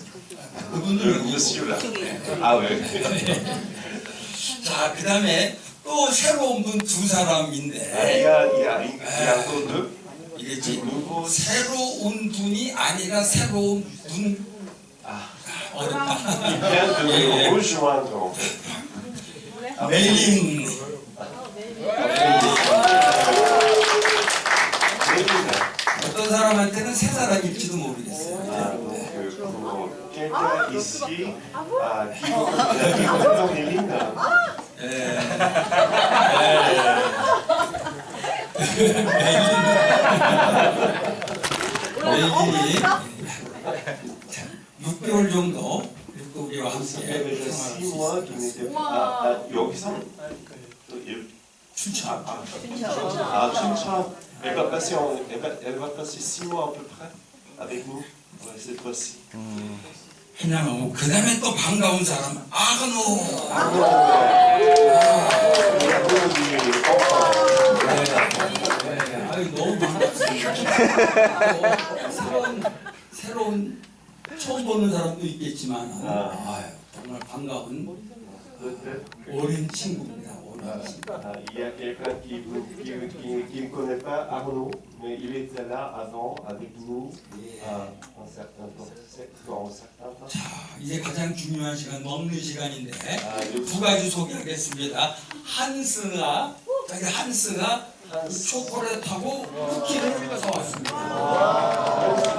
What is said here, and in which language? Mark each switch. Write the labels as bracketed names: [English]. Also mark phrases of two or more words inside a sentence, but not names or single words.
[Korean] 그분을 [French] Monsieur là. Ah ouais. [Korean] 자, 그다음에 또 새로운 분 두 사람인데 [French] Il y a encore deux. [Korean] 이게 지금 새로운 분이 아니라 새로운 분 어렵다. [French] Il vient de nous rejoindre en fait. [Korean] 메린 어떤 사람한테는 세 사람일지도 모르겠어요. [French] Pour quelqu'un ici qui comprend Méline. [Korean] 메린이 6개월 정도 우리와 [French] Ça fait [Korean] 함께 [French] déjà 6 [Korean] 생활할 [French] mois [Korean] 수 [French] qu'il [Korean] 있었어요. [French] n'était pas 여기서 [Korean] 춘천. 춘천. [French] Elle va passer 6 mois à peu près avec nous cette fois-ci. [Korean] 그냥 그 다음에 또 반가운 사람 아그노. 아유 너무 반갑습니다. 새로운 처음 보는 사람도 있겠지만 정말 반가운 어린 친구입니다. [French] Il y a quelqu'un qui ne connaît pas Arnaud, mais il était là avant avec nous un certain temps. [Korean] 자, 이제 가장 중요한 시간 먹는 시간인데 두 가지 소개하겠습니다. 한스가 초콜릿하고 쿠키를 사왔습니다.